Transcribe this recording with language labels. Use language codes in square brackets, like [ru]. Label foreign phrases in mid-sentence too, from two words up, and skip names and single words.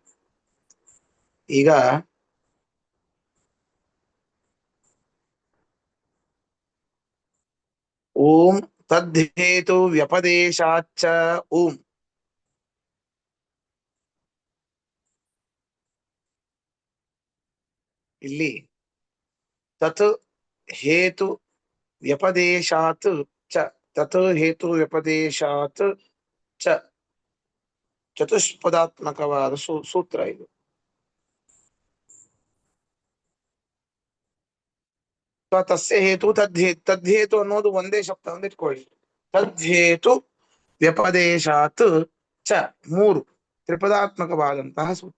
[sa] ಈಗ ಓಂ ತದ್ಧೇತು ವ್ಯಪದೇಶಾಚ್ಚ ಓಂ. ಇಲ್ಲಿ ತತ್ ಹೇತು ವ್ಯಪದೇಶಾತ್ ಚ, ತತ್ ಹೇತು ವ್ಯಪದೇಶಾತ್ ಚ [kn] ಚತುಷ್ಪದಾತ್ಮಕವಾದ ಸೂತ್ರ ಇದು. [sa] ತಸ್ಯ ಹೇತು ತದ್ಹೇತು [kn] ಅನ್ನೋದು ಒಂದೇ ಶಬ್ದ ಅಂತ ಇಟ್ಕೊಳ್ಳಿ. [sa] ತದ್ಹೇತು ವ್ಯಪದೇಶಾತ್ ಚ, [kn] ಮೂರು ತ್ರಿಪದಾತ್ಮಕವಾದಂತಹ ಸೂತ್ರ.